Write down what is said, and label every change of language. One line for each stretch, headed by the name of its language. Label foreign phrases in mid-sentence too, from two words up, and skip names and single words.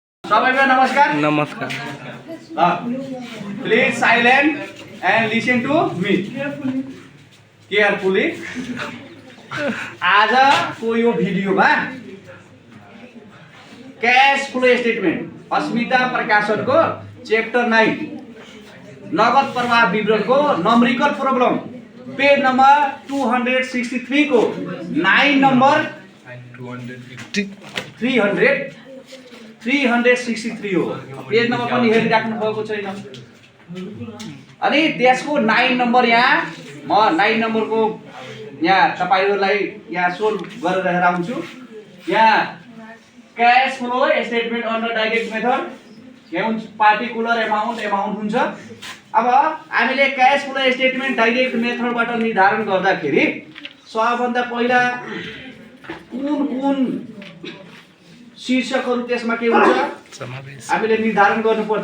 Nepali: सबैलाई नमस्कार। नमस्कार।
English: Please silent and listen to me carefully.
Nepali: आज को यो भिडियोमा
English: कैश फ्लो स्टेटमेंट
Nepali: अस्मिता प्रकाशन को चैप्टर 9 नगद प्रवाह विवरण को
English: नंबरिकल प्रॉब्लम पेज नंबर
Nepali: 263 को 9 नंबर 363 हो। पेज नंबर पनि हेरिराख्नु भएको छैन। अनि त्यसको 9 नंबर यहाँ म 9 नंबर को यहाँ तपाईहरुलाई यहाँ सोल्भ गरेर हेराउँछु। यहाँ
English: कैश फ्लो स्टेटमेंट अंडर डाइरेक्ट मेथड
Nepali: यहाँ
English: पार्टिकुलर अमाउन्ट
Nepali: हुन्छ। अब हामीले
English: कैश फ्लो स्टेटमेंट डाइरेक्ट
Nepali: मेथडबाट निर्धारण गर्दाखेरि सबभन्दा पहिला कुन शीर्षकहरु त्यसमा के हुन्छ हामीले निर्धारण गर्नुपर्छ।